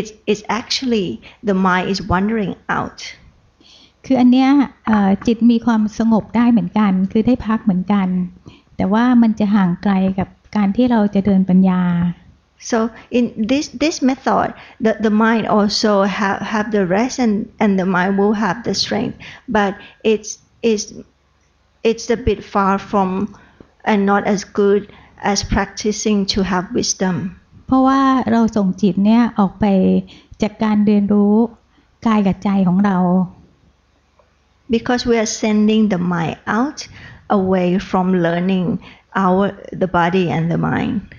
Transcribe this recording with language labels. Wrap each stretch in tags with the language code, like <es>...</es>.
<en>It's actually the mind is wandering out.</en> <th>คืออันเนี้ยจิตมีความสงบได้เหมือนกันคือได้พักเหมือนกันแต่ว่ามันจะห่างไกลกับการที่เราจะเดินปัญญา</th> <en>So in this method the mind also have the rest and the mind will have the strength but it's a bit far from and not as good as practicing to have wisdom.</en> <th>เพราะว่าเราส่งจิตเนี่ยออกไปจากการเรียนรู้กายกับใจของเรา</th> <en>Because we are sending the mind out away from learning the body and the mind.</en>